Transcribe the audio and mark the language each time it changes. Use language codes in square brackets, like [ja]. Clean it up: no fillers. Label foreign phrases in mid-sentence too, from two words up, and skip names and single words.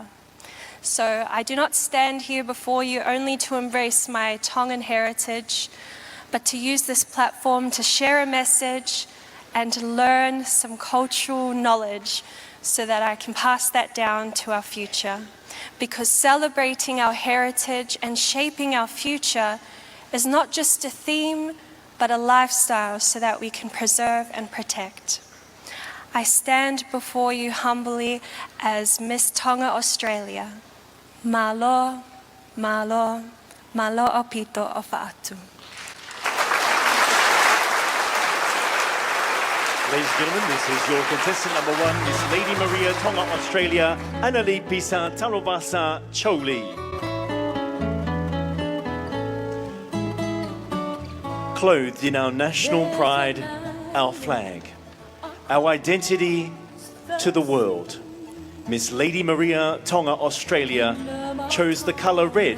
[en] So I do not stand here before you only to embrace my Tongan heritage, but to use this platform to share a message and to learn some cultural knowledge so that I can pass that down to our future. Because celebrating our heritage and shaping our future is not just a theme, but a lifestyle so that we can preserve and protect. I stand before you humbly as Miss Tonga Australia. [to] Malo, malo, malo opito o fa'atu. [en] Ladies and gentlemen, this is your contestant number 1, Miss Lady Maria Tonga Australia, Anali Pisa Tanuvasa Chou. Clothed in our national pride, our flag, our identity to the world, Miss Lady Maria Tonga Australia chose the colour red.